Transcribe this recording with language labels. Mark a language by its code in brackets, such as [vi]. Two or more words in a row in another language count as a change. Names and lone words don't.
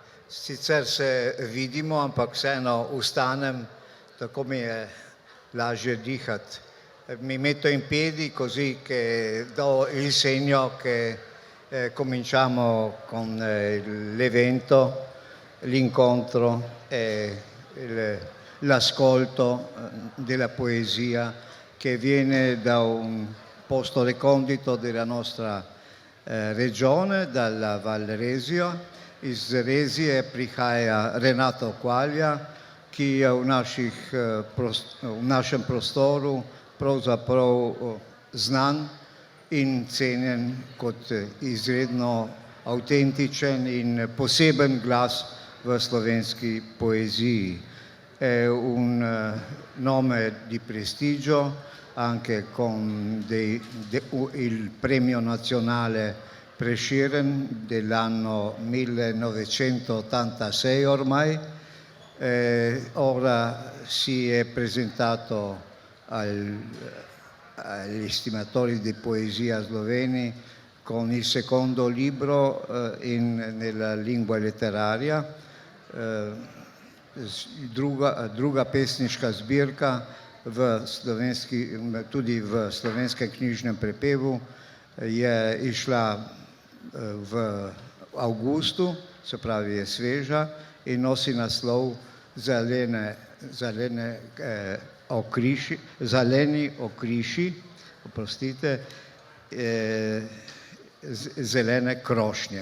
[sl] Sicer se vidimo, ampak vseeno vstanem, tako mi je lažje dihati. [it] Mi metto in piedi così che do il segno che cominciamo con l'evento, l'incontro e l'ascolto della poesia che viene da un posto recondito della nostra regione, dalla Val Resio. [sl] Iz Rezije prihaja Renato Kvalja, ki je v našem prostoru pravzaprav znan in cenjen kot izredno avtentičen in poseben glas v slovenski poeziji. [it] È un nome di prestigio anche con il premio nazionale Presciren dell'anno 1986 ormai. Ora si è presentato agli estimatori di poesia sloveni con il secondo libro nella lingua letteraria, [sl] druga pesniška zbirka tudi v slovenskem knjižnem prepevu je išla v avgustu, se pravi je sveža in nosi naslov Zeleni okriši, zelene krošnje.